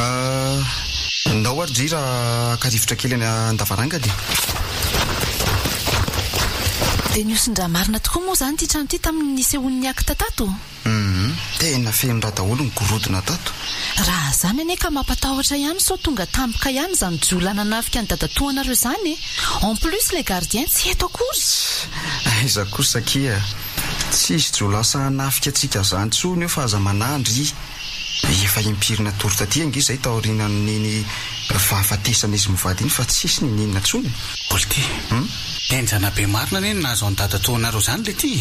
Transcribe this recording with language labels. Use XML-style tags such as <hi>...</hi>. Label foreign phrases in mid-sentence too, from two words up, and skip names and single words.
<mg>Ndao ary dry raha akarivotra kely any an-davarangany. Dia niosin-dra marina tokoa moa zany ty trano ty tamin'ny nisehoan'ny akita tato. Tena feno raha daholo ny gorodona tato. Raha zany ane ka mampatahotra ihany sao tonga tampoka ihany zany jola nanafika ny dadatoanareo zany e.</mg> <fr>En plus le gardien</fr> <mg>tsy eto akory. Aiza kosa kia. Tsisy jola asa hanafika antsika zany tsony eo fa aza manandry. Efa impirina tory taty ange izay taorinan'iny vahafatesana izy mivady iny fa tsisy ny ninona tsony. Bolty. Enjana be marina ane nazo any dadatoanareo zany le ty.</mg>